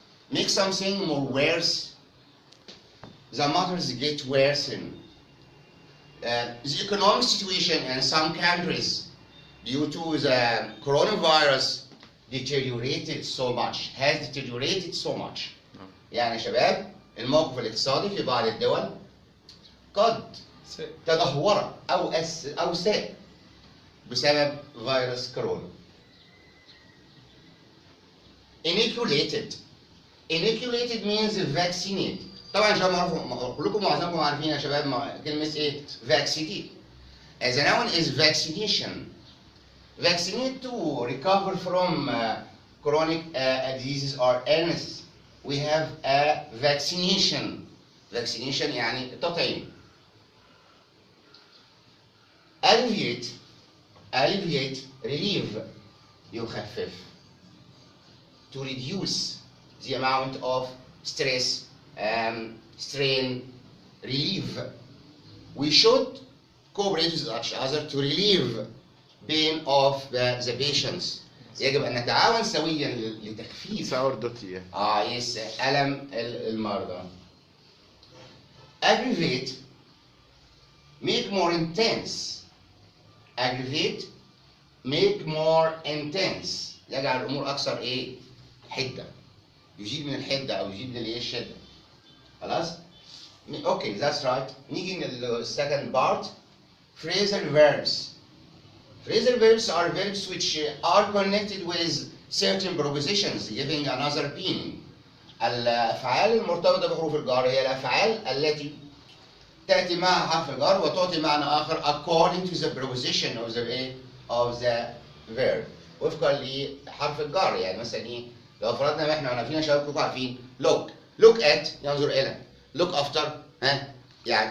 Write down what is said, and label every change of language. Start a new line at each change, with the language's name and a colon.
English: Make something more worse. The matters get worsen. The economic situation in some countries due to the coronavirus deteriorated so much. Has deteriorated so much.
Arabic: يعني يا شباب الموقف الاقتصادي في بعض الدول قد تدهور أو ساء بسبب فيروس كورونا.
English: Inoculated. Inoculated means vaccinated.
Arabic: طبعا يا شباب كلكم معظمكم عارفين يا شباب كلمة ايه؟ vaccinate.
English: As a noun is vaccination. Vaccinate to recover from chronic diseases or illness. We have a vaccination.
Arabic: Vaccination يعني التطعيم.
English: Alleviate. Alleviate, relieve, يخفف. To reduce the amount of stress, strain, relieve. We should cooperate with each other to relieve pain of the patients.
Arabic: يجب أن نتعاون سويا لتخفيف سأردتي. يس ألم المرضى.
English: Aggravate, make more intense. Aggravate, make more intense.
Arabic: يجعل الأمور أكثر إيه؟ حدة. يزيد من الحدة أو يزيد من الإيه؟ الشدة.
English: خلاص؟ Okay, that's right. نيجي للsecond part. Phrasal verbs. Phrasal verbs are verbs which are connected with certain prepositions giving another meaning.
Arabic: الأفعال المرتبطة بحروف الجر هي الأفعال التي تأتي معها حرف الجر وتعطي معنى آخر
English: according to the preposition of the verb.
Arabic: وفقا لحرف الجر يعني مثلا إيه؟ لو فرضنا ما إحنا عارفين يا شباب كلكم عارفين look at ينظر إلى look after يعني